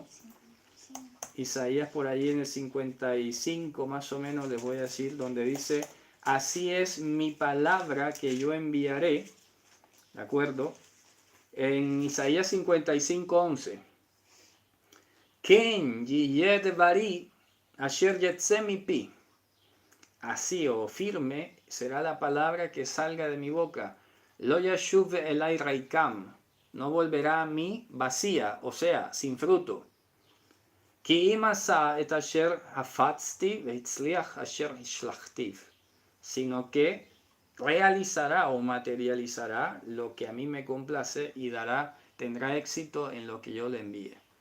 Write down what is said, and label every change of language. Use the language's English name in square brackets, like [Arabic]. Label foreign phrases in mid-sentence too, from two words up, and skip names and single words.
[Spanish] Isaías por allí en el 55 más o menos les voy a decir, donde dice, así es mi palabra que yo enviaré, ¿de acuerdo? En Isaías 55:11, [Hebrew] כן יהיה דברי אשר יצא מפי, [Spanish] así o firme será la palabra que salga de mi boca, [Hebrew] לא ישוב אלי ריקם, [Spanish] no volverá a mí vacía, o sea, sin fruto. Sino que realizará o materializará lo que a mí me complace y tendrá éxito en lo que yo le envíe.